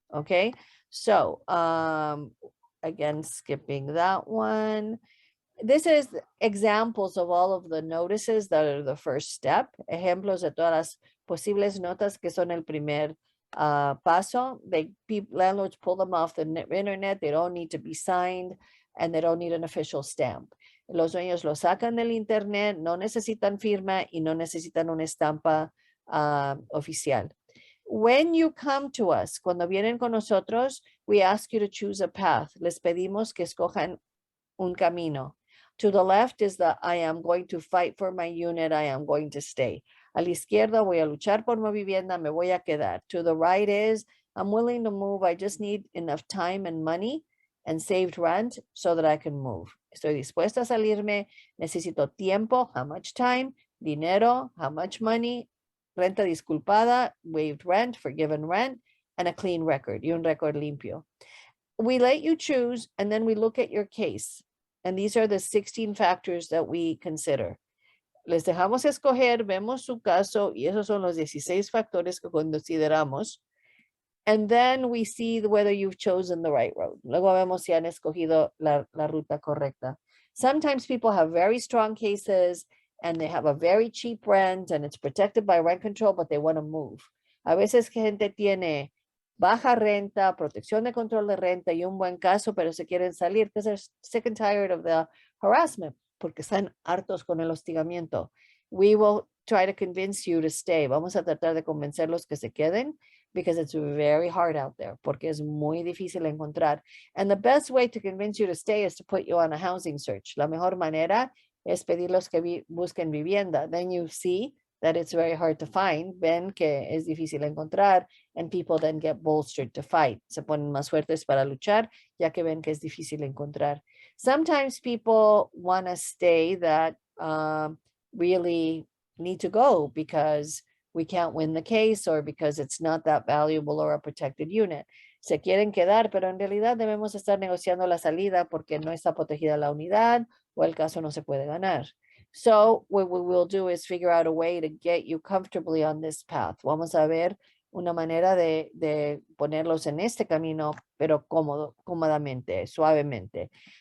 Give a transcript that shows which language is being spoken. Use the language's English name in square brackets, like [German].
[English] Okay, so again, skipping that one. This is examples of all of the notices that are the first step. [Spanish] Ejemplos de todas las posibles notas que son el primer paso. [English] Landlords pull them off the internet. They don't need to be signed, and they don't need an official stamp. [Spanish] Los dueños lo sacan del internet, no necesitan firma y no necesitan una estampa oficial. [English] When you come to us, [Spanish] cuando vienen con nosotros, [English] we ask you to choose a path. [Spanish] Les pedimos que escojan un camino. [English] To the left is the I am going to fight for my unit, I am going to stay. [Spanish] A la izquierda, voy a luchar por mi vivienda, me voy a quedar. [English] To the right is I'm willing to move, I just need enough time and money and saved rent so that I can move. [Spanish] Estoy dispuesta a salirme, necesito tiempo, [English] how much time, [Spanish] dinero, [English] how much money, [Spanish] renta disculpada, [English] waived rent, forgiven rent, and a clean record, [Spanish] y un récord limpio. [English] We let you choose, and then we look at your case. And these are the 16 factors that we consider. [Spanish] les dejamos escoger, vemos su caso y esos son los 16 factores que consideramos. [English] And then we see whether you've chosen the right road. [Spanish] Luego vemos si han escogido la ruta correcta. [English] Sometimes people have very strong cases and they have a very cheap rent and it's protected by rent control, but they want to move. [Spanish] A veces gente tiene baja renta, protección de control de renta y un buen caso, pero se quieren salir [English] because they're sick and tired of the harassment, [Spanish] porque están hartos con el hostigamiento. [English] We will try to convince you to stay. [Spanish] Vamos a tratar de convencerlos que se queden [English] because it's very hard out there, [Spanish] porque es muy difícil encontrar. [English] And the best way to convince you to stay is to put you on a housing search. [Spanish] La mejor manera es pedirlos que busquen vivienda. [English] Then you see that it's very hard to find. [Spanish] Ven que es difícil encontrar [English] and people then get bolstered to fight. [Spanish] Se ponen más fuertes para luchar ya que ven que es difícil encontrar. [English] Sometimes people want to stay that really need to go because we can't win the case or because it's not that valuable or a protected unit. [Spanish] Se quieren quedar, pero en realidad debemos estar negociando la salida porque no está protegida la unidad o el caso no se puede ganar. [English] So what we will do is figure out a way to get you comfortably on this path. [Spanish] Vamos a ver una manera de ponerlos en este camino, pero cómodamente, suavemente.